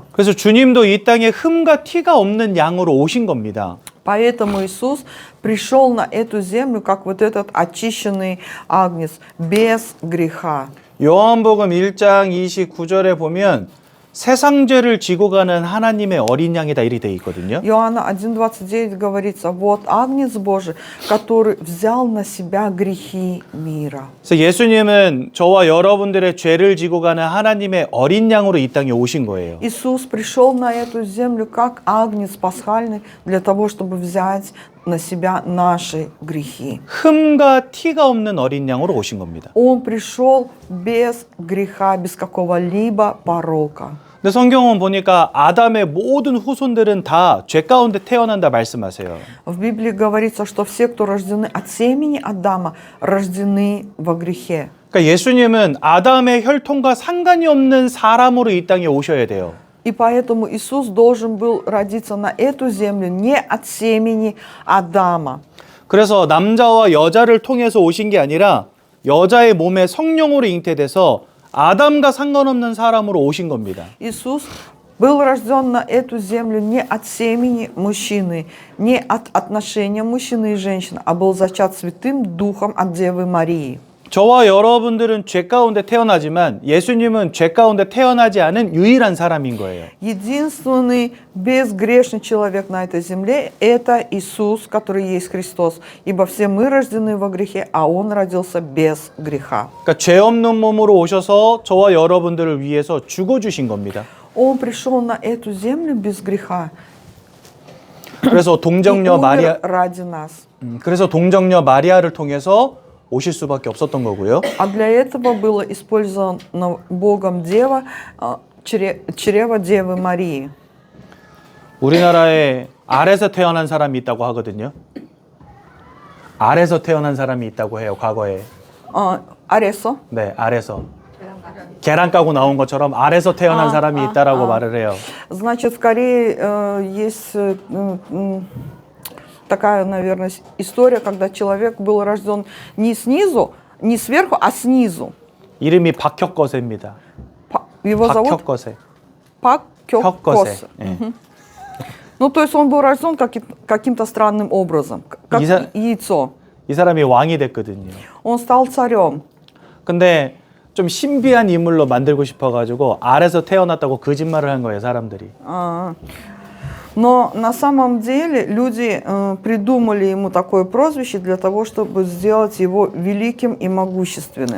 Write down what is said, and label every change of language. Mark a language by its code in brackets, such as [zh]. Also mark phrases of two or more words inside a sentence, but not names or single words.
[ko] 그래서 주님도 이 땅에 흠과 티가 없는 양으로 오신 겁니다. [ru] Поэтому Иисус пришел на эту землю, как вот этот очищенный агнец, без греха. [ko] 요한복음 1장 29절에 보면 세상 죄를 지고 가는 하나님의 어린 양이다 이렇게 돼 있거든요. [ru] Иоанна 1:29 говорится: вот агнец Божий, который взял на себя грехи мира. [ko] 그래서 예수님은 저와 여러분들의 죄를 지고 가는 하나님의 어린 양으로 이 땅에 오신 거예요. [ru] Иисус пришел на эту землю как агнец пасхальный для того, чтобы взять на себя наши грехи. [ko] 흠과 티가 없는 어린 양으로 오신 겁니다. [ru] Он пришел без греха, без какого-либо порока. [ko] 근데 성경은 보니까 아담의 모든 후손들은 다 죄 가운데 태어난다 말씀하세요. [ru] В Библии говорится, что все, кто рождены от семени Адама, рождены во грехе. [ko] 그러니까 예수님은 아담의 혈통과 상관이 없는 사람으로 이 땅에 오셔야 돼요. [ru] И поэтому Иисус должен был родиться на эту землю не от семени Адама. [ko] 그래서 남자와 여자를 통해서 오신 게 아니라 여자의 몸에 성령으로 잉태돼서 아담과 상관없는 사람으로 오신 겁니다. [ru] Иисус был рожден на эту землю не от семени мужчины, не от отношения мужчины и женщины, а был зачат Святым Духом от Девы Марии. [ko] 저와 여러분들은 죄 가운데 태어나지만 예수님은 죄 가운데 태어나지 않은 유일한 사람인 거예요. [ru] Единственный безгрешный человек на этой земле – это Иисус, который есть Христос. Ибо все мы рождены во грехе, а Он родился без греха. [ko] 그러니까 죄 없는 몸으로 오셔서 저와 여러분들을 위해서 죽어 주신 겁니다. [ru] Он пришел на эту землю без греха [ko] 그래서 [ru] и [ko] 동정녀 마리아 [ru] умер ради нас. [ko] 그래서 동정녀 마리아를 통해서 오실 수밖에 없었던 거고요. [ru] А для этого было использовано Богом Дева, чрево Девы Марии. [ko] 우리나라에 알에서 태어난 사람이 있다고 하거든요. 알에서 태어난 사람이 있다고 해요, 과거에. Аресо. 네, 알에서. 계란 까고 나온 것처럼 알에서 태어난 사람이 있다라고 말을 해요. [ru] Значит, в Корее есть такая, наверное, история, когда человек был рожден не снизу, не сверху, а снизу. [ko] 이름이 박혁거세입니다. [ru] Его зовут [ko] 박혁거세. [ru] Пак [ko] 혁거세. 예. [ru] Ну, то есть он был рожден каким-то странным образом, как яйцо. [ko] 이 사람이 왕이 됐거든요. [ru] Он стал царем. [ko] 근데 좀 신비한 인물로 만들고 싶어가지고 알에서 태어났다고 거짓말을 한 거예요, 사람들이. [ru] Но на самом деле люди придумали ему такое прозвище для того, чтобы сделать его великим и могущественным.